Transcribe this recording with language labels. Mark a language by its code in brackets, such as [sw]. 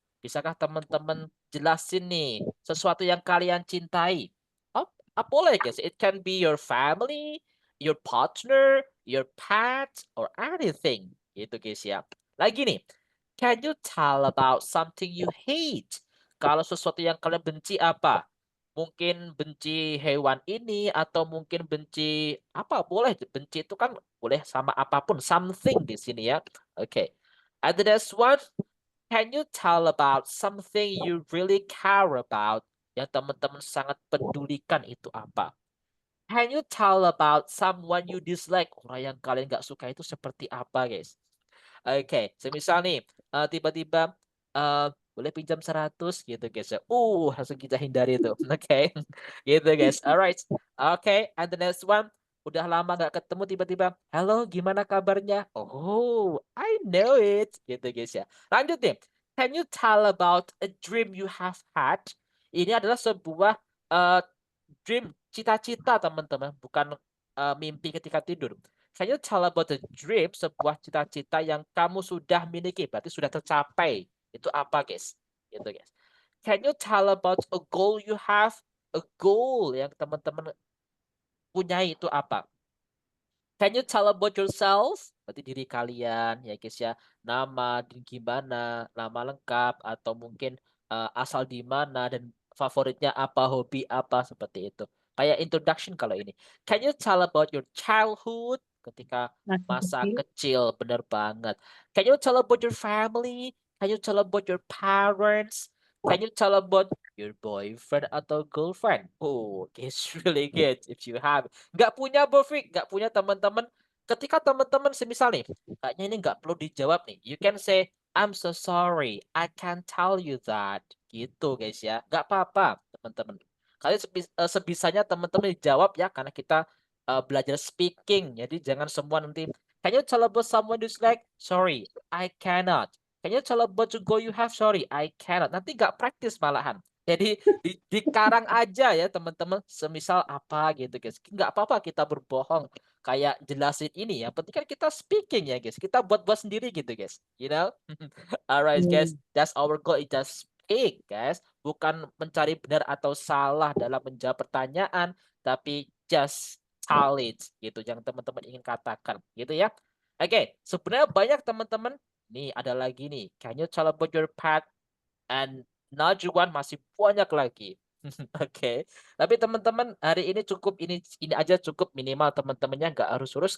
[id] Bisakah teman-teman jelasin nih sesuatu yang kalian cintai? Oh, boleh guys. [en] It can be your family, your partner, your pet, or anything. [id] Gitu [en] guys ya. [id] Lagi nih, [en] can you tell about something you hate? [id] Kalau sesuatu yang kalian benci apa? Mungkin benci hewan ini atau mungkin benci apa? Boleh benci itu kan boleh sama apapun, something di sini ya. Oke. [en] And the next one, can you tell about something you really care about? [id] Yang teman-teman sangat pedulikan itu apa? [en] Can you tell about someone you dislike? [id] Orang yang kalian nggak suka itu seperti apa, guys? Oke, semisal nih, tiba-tiba boleh pinjam 100 gitu, guys ya. Langsung kita hindari itu. Oke, gitu, guys. Alright. [en] Oke, and the next one. [id] Udah lama nggak ketemu, tiba-tiba, halo, gimana kabarnya? [en] Oh, I know it. Gitu, guys ya. [id] Lanjut nih. [en] Can you tell about a dream you have had? [id] Ini adalah sebuah dream, cita-cita, teman-teman, bukan mimpi ketika tidur. [en] Can you tell about the dream, [id] sebuah cita-cita yang kamu sudah miliki, berarti sudah tercapai. Itu apa, guys? Gitu, guys. [en] Can you tell about a goal you have? A goal [id] yang teman-teman punyai itu apa? [en] Can you tell about yourself? [id] Berarti diri kalian, ya guys ya. Nama, dan gimana, nama lengkap, atau mungkin asal di mana, dan favoritnya apa, hobi apa, seperti itu. Kayak introduction kalau ini. [en] Can you tell about your childhood? [id] Ketika masa kecil, benar banget. [en] Can you tell about your family? Can you tell about your parents? Can you tell about your boyfriend atau girlfriend? It's really good if you have. [id] Nggak punya Bofik, nggak punya teman-teman. Ketika teman-teman semisal nih, kayaknya ini nggak perlu dijawab nih. [en] You can say, I'm so sorry, I can't tell you that. [id] Gitu guys ya. Nggak apa-apa teman-teman. Kalian sebisanya teman-teman dijawab ya, karena kita belajar speaking. Jadi jangan semua nanti, [en] can you tell about someone who's like, sorry, I cannot. Can you tell about the goal you have? Sorry, I cannot. [id] Nanti nggak praktis malahan. Jadi dikarang aja ya teman-teman, semisal apa gitu guys. Nggak apa-apa kita berbohong kayak jelasin ini ya. Penting kan kita speaking ya guys. Kita buat-buat sendiri gitu guys. [en] You know? Alright guys, that's our goal, is just speak guys. [id] Bukan mencari benar atau salah dalam menjawab pertanyaan, tapi [en] just tell it [id] gitu yang teman-teman ingin katakan gitu ya. Oke, sebenarnya banyak teman-teman. Nih ada lagi nih. [en] Can you tell about your pet? [id] And Najwan masih banyak lagi. Oke. Tapi teman-teman hari ini cukup ini aja cukup, minimal teman-temannya nggak harus urus.